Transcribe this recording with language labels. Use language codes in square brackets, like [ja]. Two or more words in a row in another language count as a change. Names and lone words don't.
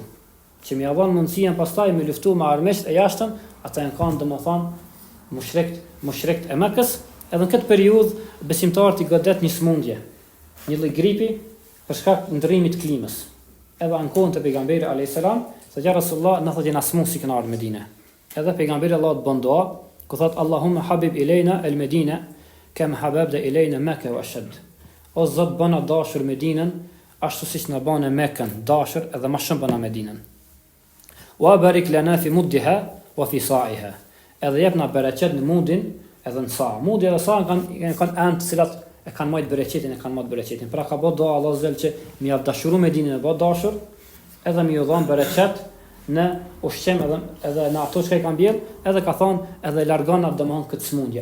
[sq] Që më avon mundësinë pastaj me luftu me armiqt e jashtëm, ata janë kanë domethënë mushrikt e Mekës, edhe në këtë periudhë besimtarët i godet një smundje, një lloj gripi për shkak të ndrrimit të klimës. Edhe ankohen te pejgamberi [ar] عليه السلام, [sq] se ja Rasulullah na thotë na smu si kanë ardhur në Medinë. Edhe pejgamberi Allahut bën dua, ku thot [ar] اللهم حبب إلينا المدينة كما حببت إلينا مكة وأشد. [sq] O Zot bëna dashur Medinën, ashtu siç na bën Mekën dashur, edhe më shumë bëna Medinën. [ar] وبارك لنا في مدها وفي صاعها. [sq] Edhe jepna bereqet në mundin edhe në sa. Mudi edhe sa kanë anë të cilat e kanë marrë bereqetin, Pra ka bë dua Allah zel që më jap dashuru Medinën e bë dashur, edhe më ju dhon bereqet në ushqim edhe në ato që i kanë bjell, edhe ka thonë edhe largon atë domon këtë smundje.